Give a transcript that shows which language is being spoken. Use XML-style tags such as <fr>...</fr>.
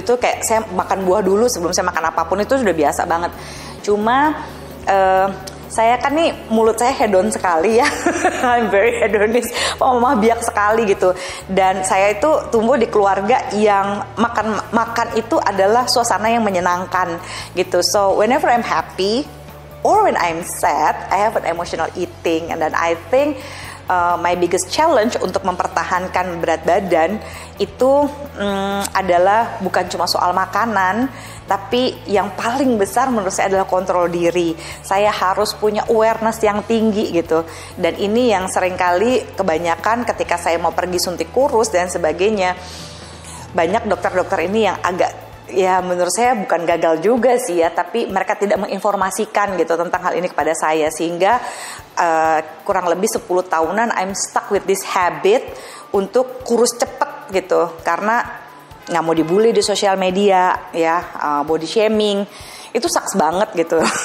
<id>Itu kayak saya makan buah dulu sebelum saya makan apapun, itu sudah biasa banget. Cuma saya kan nih mulut saya hedon sekali ya.</id> <en>I'm very hedonist.</en> <id>Mama biak sekali gitu. Dan saya itu tumbuh di keluarga yang makan itu adalah suasana yang menyenangkan gitu.</id> <en>So whenever I'm happy or when I'm sad, I have an emotional eating. And then I think my biggest challenge</en> <id>untuk mempertahankan berat badan itu adalah bukan cuma soal makanan, tapi yang paling besar menurut saya adalah kontrol diri. Saya harus punya awareness yang tinggi gitu. Dan ini yang seringkali kebanyakan ketika saya mau pergi suntik kurus dan sebagainya, banyak dokter-dokter ini yang agak, ya menurut saya bukan gagal juga sih ya, tapi mereka tidak menginformasikan gitu tentang hal ini kepada saya, sehingga kurang lebih 10 tahunan</id> <en>I'm stuck with this habit</en> <id>untuk kurus cepet gitu, karena nggak mau dibully di sosial media ya, body shaming itu sucks banget gitu.</id>